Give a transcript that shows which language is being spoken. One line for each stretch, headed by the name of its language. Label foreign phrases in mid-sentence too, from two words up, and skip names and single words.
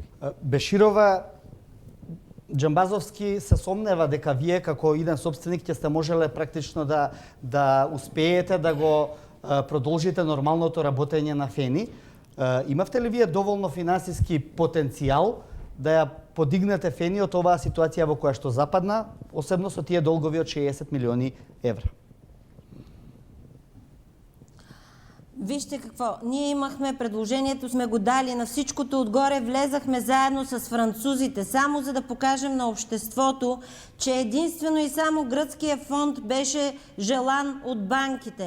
Macedonian: Беширова, Джамбазовски се сомнева дека вие како иден собственик ќе сте можеле практично да успеете да го продолжите нормалното работење на Фени. Имавте ли вие доволно финансиски потенцијал да ја подигнете Фени од оваа ситуација во која што западна, осебно со тие долгови од 60 милиони евра?
Bulgarian: Вижте какво, ние имахме предложението, сме го дали на всичкото отгоре, влезахме заедно с французите, само за да покажем на обществото, че единствено и само гръцкия фонд беше желан от банките.